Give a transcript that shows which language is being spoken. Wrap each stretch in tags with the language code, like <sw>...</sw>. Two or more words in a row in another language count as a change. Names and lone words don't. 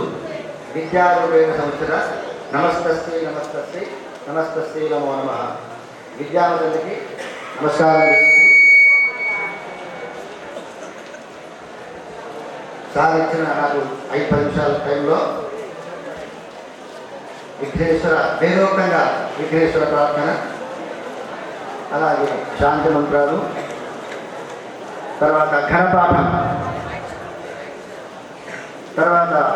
<sa>विद्यारूपेण संस्थित नमस्तस्यै नमस्तस्यै नमस्तस्यै नमो नमः।</sa> <te>विद्यावतुलకి నమస్కారం సార్ ఇచ్చిన నాకు 5-10 నిమిషాల టైంలో విఘ్నేశ్వర వేదోక్తంగా విఘ్నేశ్వర ప్రార్థన, అలాగే శాంతి మంత్రాలు, తర్వాత ఘనపాఠం, తర్వాత</te>